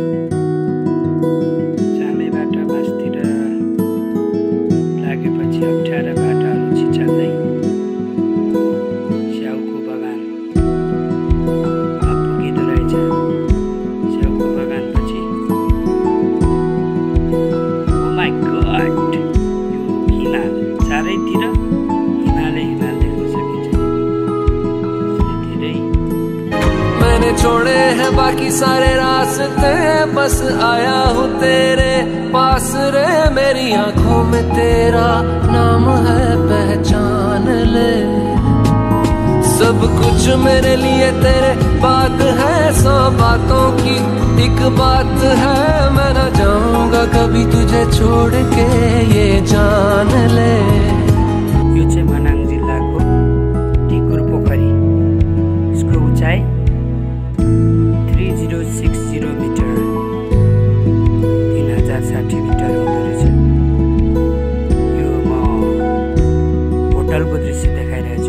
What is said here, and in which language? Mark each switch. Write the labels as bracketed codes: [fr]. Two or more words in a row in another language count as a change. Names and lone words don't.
[ne] चामेबाट मास्तिर लागेपछि अप्ठ्यारा बाटाहरू छिचाल्दै स्याउको बगान पुगिँदो रहेछ। स्याउको बगानपछि [en] oh my god, [ne] यो हिमाल चारैतिर हिमालै हिमाल देख्न सकिन्छ। धेरै [hi] मैंने छोड़े हैं बाकी सारे रास्ते, बस आया हूँ तेरे पास रे। मेरी आंखों में तेरा नाम है, पहचान ले। सब कुछ मेरे लिए तेरे बात है, 100 बातों की एक बात है। मैं न जाऊंगा कभी तुझे छोड़ के, ये जान ले। [ne] यो चाहिँ मनाङ जिल्लाको टिकुर पोखरी। यसको उचाइ 3060 मिटर 3060 मिटर हुँदो रहेछ। यो म होटलको दृश्य देखाइरहेको छु।